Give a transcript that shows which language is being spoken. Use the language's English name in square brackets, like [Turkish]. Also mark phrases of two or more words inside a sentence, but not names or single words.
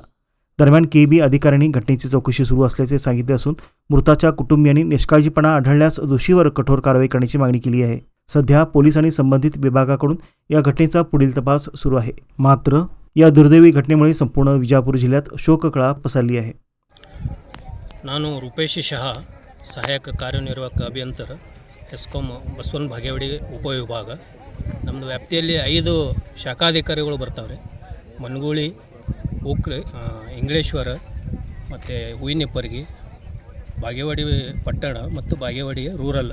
[Marathi] दरम्यान KB अधिकाऱ्यांनी घटनेची चौकशी सुरू असल्याचे सांगितले असून मृताच्या कुटुंबियांनी निष्काळजीपणा आढळल्यास दोषीवर कठोर कारवाई करण्याची मागणी केली आहे। सध्या पोलीस आणि संबंधित विभागाकडून या घटनेचा पुढील तपास सुरू आहे। मात्र या दुर्दैवी घटनेमुळे संपूर्ण विजापूर जिल्ह्यात शोककळा पसरली आहे। [Kannada] ನಾನು ರೂಪೇಶ್ ಶಹಾ ಸಹಾಯಕ ಕಾರ್ಯನಿರ್ವಾಹಕ ಅಭಿಯಂತರ ಎಸ್ಕಾಂ ಬಸವನ ಬಾಗೇವಾಡಿ ಉಪವಿಭಾಗ ನಮ್ಮದು ವ್ಯಾಪ್ತಿಯಲ್ಲಿ 5 ಶಾಖಾಧಿಕಾರಿಗಳು ಬರ್ತಾವ್ರೆ। ಮನಗೂಳಿ, ಉಕ್ರೆ, ಇಂಗ್ಲೇಶ್ವರ ಮತ್ತು ಹೂವಿನಿಪ್ಪರ್ಗಿ, ಬಾಗೇವಾಡಿ ಪಟ್ಟಣ ಮತ್ತು ಬಾಗೇವಾಡಿ ರೂರಲ್।